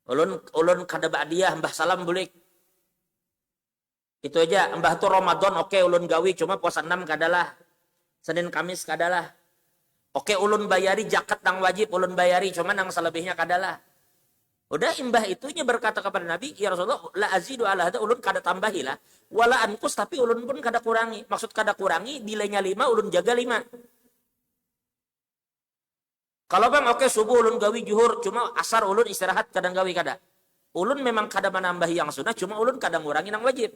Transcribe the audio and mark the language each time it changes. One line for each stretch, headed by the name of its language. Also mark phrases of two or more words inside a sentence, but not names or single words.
Banjar: Ulun kada ba'diyah mbah salam bulik. Itu aja, mbah tuh Ramadan oke ulun gawi cuma puasa 6 kadalah. Senin Kamis kadalah. Oke ulun bayari zakat nang wajib ulun bayari cuma nang selebihnya kadalah. Udah imbah itunya berkata kepada Nabi,
Arabic: يا رسول الله، لا أزيد على هذا
Banjar: ulun kada tambahilah.
Arabic: ولا أنقص
Banjar: tapi ulun pun kada kurangi. Maksud kada kurangi nilainya 5 ulun jaga 5. Kalau bang oke subuh ulun gawi juhur cuma asar ulun istirahat kadang gawi kada. Ulun memang kada menambahi yang sunnah cuma ulun kadang ngurangi nang wajib.